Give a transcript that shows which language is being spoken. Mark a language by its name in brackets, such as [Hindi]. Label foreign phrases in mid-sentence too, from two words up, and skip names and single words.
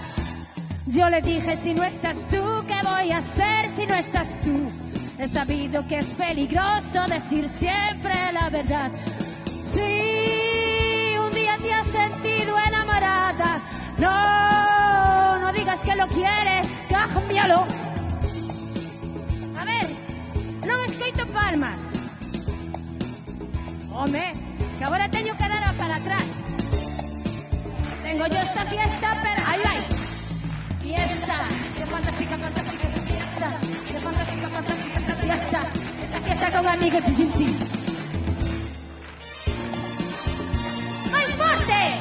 [Spanish] Yo le dije, si no estás tú, ¿qué voy a hacer si no estás tú? He sabido que es peligroso decir siempre la verdad. Si un día te has sentido enamorada, no digas que lo quieres, cámbialo. [Galician] A ver, non escoito palmas. Home, que agora teño que dar para atrás. [Spanish] Tengo yo esta fiesta, pero... [Galician] Ahí vai. [Spanish] Fiesta, qué fantástica, fantástica esta fiesta. Qué fantástica, fantástica esta fiesta. Esta fiesta con amigos y sin ti. ¡Más fuerte!